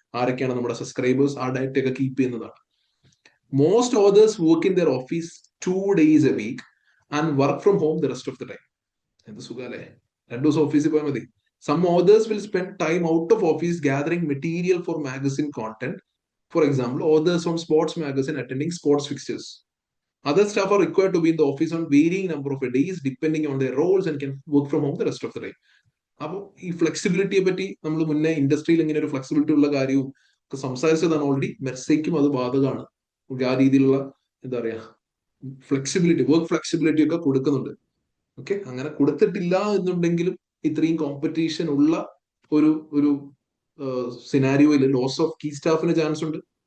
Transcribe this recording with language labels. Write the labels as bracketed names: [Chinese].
[Malayalam] ആരൊക്കെയാണ് നമ്മുടെ സബ്സ്ക്രൈബേഴ്സ്, ആ ഡയറ്റ് ഒക്കെ കീപ്പ് ചെയ്യുന്നതാണ്. Most authors work in there office 2 days a week and work from home the rest of the time. എന്ത് സുഖല്ലേ, 2 ദിവസം ഓഫീസിൽ പോയാൽ മതി. Some authors will spend time out of office gathering material for magazine content. For example, authors on sports magazine അറ്റൻഡിംഗ് sports fixtures. [English] Other staff are required to be in the office on varying number of days depending on their roles and can work from home the rest of the day. [Malayalam] അപ്പോൾ ഈ ഫ്ലെക്സിബിലിറ്റിയെ പറ്റി നമ്മൾ മുന്നേ ഇൻഡസ്ട്രിയിൽ ഇങ്ങനെ ഒരു flexibility ഉള്ള കാര്യവും ഒക്കെ സംസാരിച്ചതാണ് ഓൾറെഡി. മെർസയ്ക്കും അത് ബാധകമാണ്. ആ രീതിയിലുള്ള എന്താ പറയാ ഫ്ലെക്സിബിലിറ്റി, വർക്ക് ഫ്ലെക്സിബിലിറ്റി ഒക്കെ കൊടുക്കുന്നുണ്ട്. ഓക്കെ, അങ്ങനെ കൊടുത്തിട്ടില്ല എന്നുണ്ടെങ്കിലും ഇത്രയും കോമ്പറ്റീഷൻ ഉള്ള ഒരു ഒരു സിനാരിയോയിൽ ലോസ് ഓഫ് കീ സ്റ്റാഫിന് ചാൻസ് ഉണ്ട്.